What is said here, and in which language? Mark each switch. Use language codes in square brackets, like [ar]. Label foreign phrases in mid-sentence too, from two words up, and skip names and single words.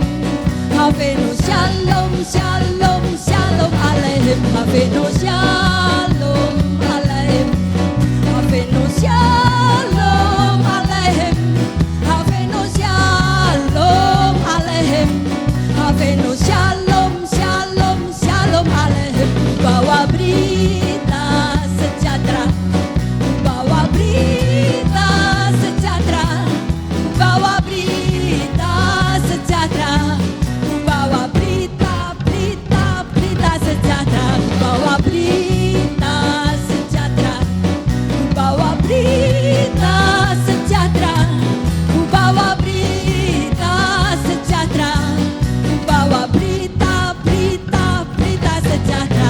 [he] הבאנו שלום שלום שלום עליכם. הבאנו שלום עליכם. הבאנו שלום עליכם. הבאנו שלום עליכם. הבאנו שלום שלום שלום עליכם. [id] Bawa berita sejahtera, bawa berita sejahtera, bawa berita sejahtera, bawa berita, berita, berita sejahtera, bawa berita sejahtera, bawa berita sejahtera, bawa berita sejahtera, bawa berita, berita, berita sejahtera.